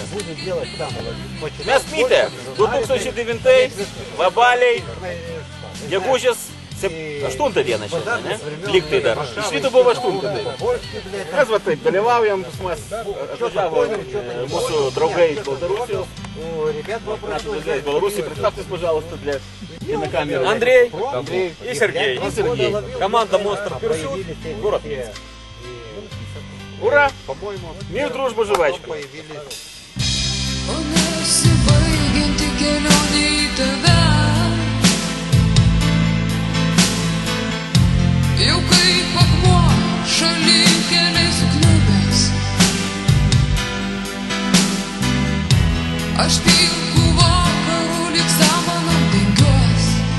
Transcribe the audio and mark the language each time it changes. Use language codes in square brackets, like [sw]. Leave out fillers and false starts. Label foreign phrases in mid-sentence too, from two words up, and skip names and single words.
[lt] Mes Mytė, 2009 Vabaliai, gegužės 8 dieną šiandien, ne? Lygtai dar. Iš ryto buvo 8 tai. Mes va taip dalyvaujam, pas atvažiavo mūsų draugai iš Baltarusijos. [ru] Из Беларуси, представьтесь, пожалуйста, для кинокамеры. Андрей и Сергей. Команда Monster Pursuit, город Минск. Ура! Мир, дружба, жвачка. [lt] O nesibaigianti kelionė į tave, jau kaip akmuo šalin keliai sukniubęs. Aš pilku vakarų lyg samanom dengiuos.